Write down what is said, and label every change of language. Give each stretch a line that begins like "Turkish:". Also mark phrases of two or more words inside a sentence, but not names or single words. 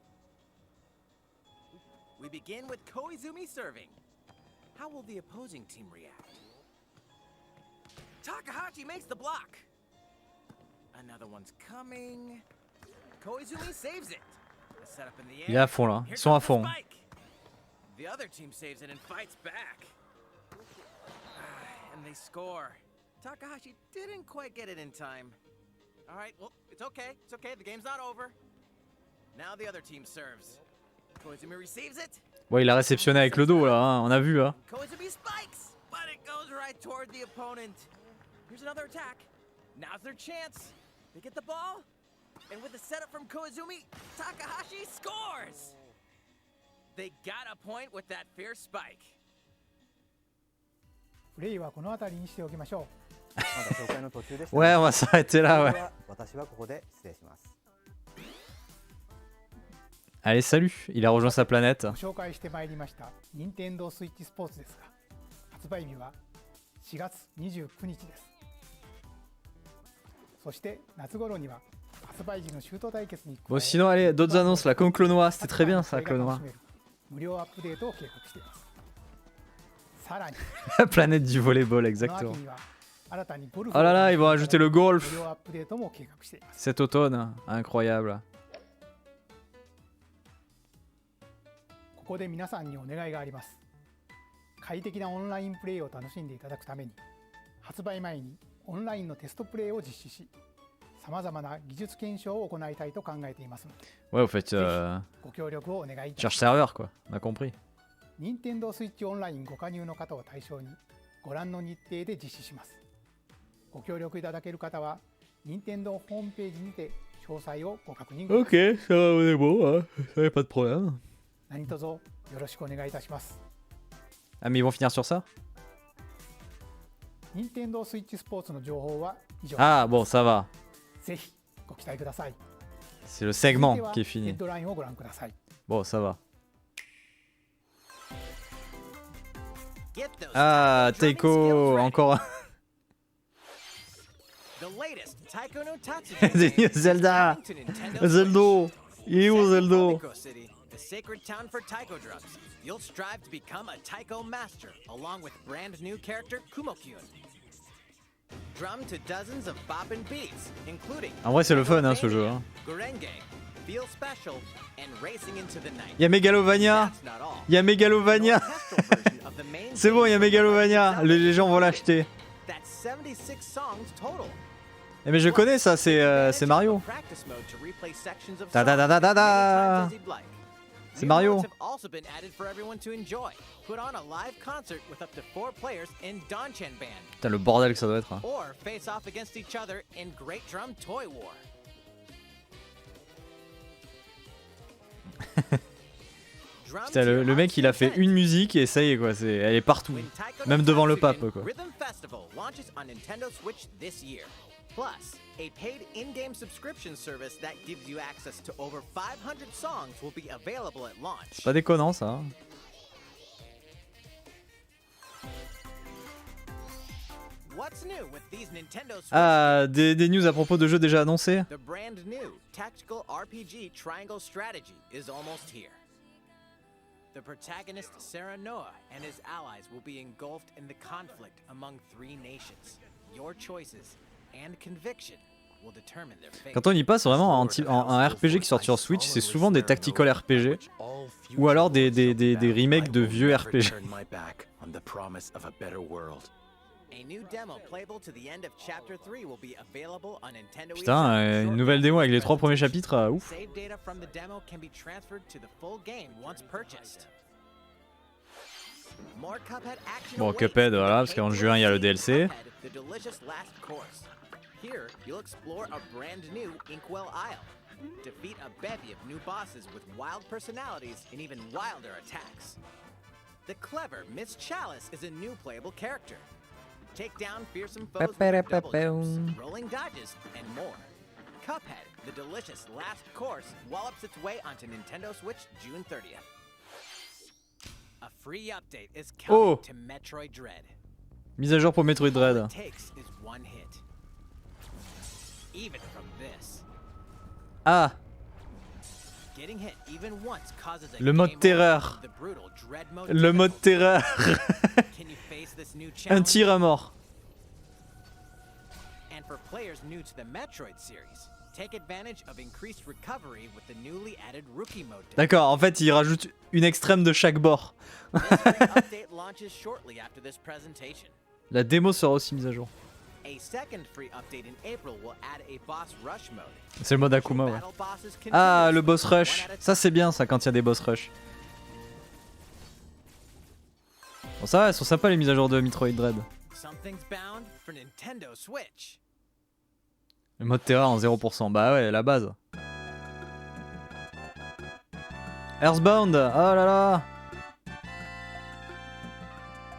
English: We begin with Koizumi serving. How will the opposing team react? Takahashi makes the block. Another one's coming. Koizumi saves it. A setup in the air.
French: Il est à fond là,
English: Here
French: ils sont à
English: comes the
French: fond.
English: spike. The other team saves it and fights back. And they score. Takahashi didn't quite get it in time. All right, well, it's okay. It's okay. The game's not over. Now the other team serves. Koizumi receives it.
French: Ouais, il a réceptionné avec le dos là, hein, on a vu hein.
English: Koizumi spikes, but it goes right toward the opponent. Here's another attack. Now's their chance. They get the ball, and with the setup from Koizumi, Takahashi scores. They got a point with that fierce spike.
Japanese: プレイはこの辺りにしておきましょう。まだ紹介の途中でした。
French: Ouais, on va s'arrêter là,
Japanese: それ
French: ouais.
Japanese: では私はここで失礼します。
French: Allez, salut. Il a rejoint sa planète.
Japanese: ご紹介してまいりました任天堂スイッチスポーツですが、発売日は4月29日です。そして夏頃には発売時のシュート対決に加え、
French: Bon, sinon, allez, d'autres annonces là, comme Clonoa. C'était très bien ça,
Japanese: プレイが
French: Clonoa.
Japanese: 楽しめる無料アップデートを計画しています。さらに
French: La planète du volleyball,
Japanese: この
French: exactement.
Japanese: 秋には新たにゴルフ
French: Oh là là, ils vont ajouter le
Japanese: 無
French: golf
Japanese: 料アップデートも計画しています。
French: cet automne. Incroyable.
Japanese: ここで皆さんにお願いがあります。快適なオンラインプレイを楽しんでいただくために、発売前にオンラインのテストプレイを実施し、さまざまな技術検証を行いたいと考えていますので、
French: Ouais, vous faites
Japanese: ご協力をお願いいたし
French: cherche
Japanese: ます。
French: serveur quoi. On a compris.
Japanese: 任天堂スイッチオンラインご加入の方を対象に、ご覧の日程で実施します。ご協力いただける方は、任天堂ホームページにて詳細をご確認ください。
French: Ok, ça va, on est bon. Hein. Ça y a pas de problème.
Japanese: 何卒よろしくお願いいたします。
French: Ah, mais ils vont finir sur ça?
Japanese: 任天堂スイッチスポーツの情報は以上です。
French: Ah, bon, ça va.
Japanese: ぜひご期待ください。
French: C'est le segment
Japanese: 続いては
French: qui est
Japanese: ヘ
French: fini.
Japanese: ッドラインをご覧ください。
French: Bon, ça va.
English: Get those
French: Ah,
English: taiko drumming
French: Taiko,
English: skills ready.
French: encore
English: The latest Taiko no Tatsujin
French: des
English: game is
French: Zelda.
English: coming to Nintendo Switch.
French: Zeldo. Il est où
English: Set in
French: Zeldo?
English: Pomiko City, the sacred town for taiko drums, you'll strive to become a taiko master, along with brand new character Kumo-kyun. Drum to dozens of boppin' beats, including
French: En vrai, c'est le fun, hein, ce jeu. Hein.
English: Gurenge, Feel Special, and Racing into the Night.
French: Y'a Megalovania.
English: That's not all.
French: Y'a Megalovania.
English: Orchestral version of the main
French: C'est bon,
English: theme
French: y'a Megalovania. Les gens vont l'acheter.
English: That's 76 songs total.
French: Eh, mais je connais ça, c'est Mario. Da da da da da da. C'est Mario.
English: Have also been added for everyone to enjoy. Put on a live concert with up to 4 players in Donchan Band,
French: Putain, le bordel que ça doit être. Hein.
English: or face off against each other in Great Drum Toy War.
French: Putain, le mec il a fait une musique et ça y est quoi, elle est partout.
English: When Taiko no
French: Même devant le
English: Tatsujin
French: pape quoi.
English: Rhythm Festival launches on Nintendo Switch this year. Plus, a paid in-game subscription service that gives you access to over 500 songs will be available at launch.
French: C'est pas déconnant ça. Hein.
English: What's new with these Nintendo Switch?
French: Ah, des news à propos de jeux déjà annoncés.
English: The brand new tactical RPG Triangle Strategy is almost here. The protagonist Sarah Noah and his allies will be engulfed in the conflict among 3 nations. Your choices and conviction will determine their fate.
French: Quand on y passe vraiment un RPG qui sort sur Switch, c'est souvent des
English: tactical RPG
French: ou alors des remakes de vieux RPG.
English: A new demo playable to the end of chapter 3 will be available on Nintendo
French: Putain,
English: eShop
French: une nouvelle démo avec les 3 premiers chapitres, ouf.
English: Save data from the demo can be transferred to the full game once purchased. More Cuphead action
French: Bon,
English: awaits
French: Cuphead,
English: in
French: voilà,
English: the
French: parce qu'en
English: April
French: juin, il y a le
English: season
French: DLC.
English: Cuphead, The Delicious Last Course. Here, you'll explore a brand new Inkwell Isle. Defeat a bevy of new bosses with wild personalities and even wilder attacks. The clever Miss Chalice is a new playable character. Take down fearsome foes with double jumps, rolling dodges, and more. Cuphead, The Delicious Last Course, wallops its way onto Nintendo Switch June 30th. A free update is coming Oh. to Metroid Dread.
French: Mise à jour pour Metroid
English: All
French: Dread.
English: it takes is one hit. Even from this.
French: Ah,
English: Getting hit even once causes a
French: le mode
English: game
French: terreur.
English: over. The brutal Dread mode
French: Le mode
English: difficulty.
French: terreur.
English: Can you face this new
French: Un
English: challenge?
French: tir à mort.
English: And for players new to the Metroid series, take advantage of increased recovery with the newly added Rookie mode.
French: D'accord, en fait, il rajoute une extrême de chaque bord.
English: This free update launches shortly after this presentation.
French: La démo sera aussi mise à jour.
English: A second free update in April will add a boss rush mode.
French: C'est le mode Akuma, ouais.
English: Battle bosses
French: Ah,
English: continuously,
French: le boss
English: one
French: rush.
English: at a
French: Ça, c'est bien, ça, quand il y a des
English: boss rush.
French: Bon, ça va, elles sont sympas les mises à jour de Metroid Dread.
English: Something's bound for Nintendo Switch.
French: Le mode terreur en 0%. Bah ouais, la base. Earthbound. Oh là là.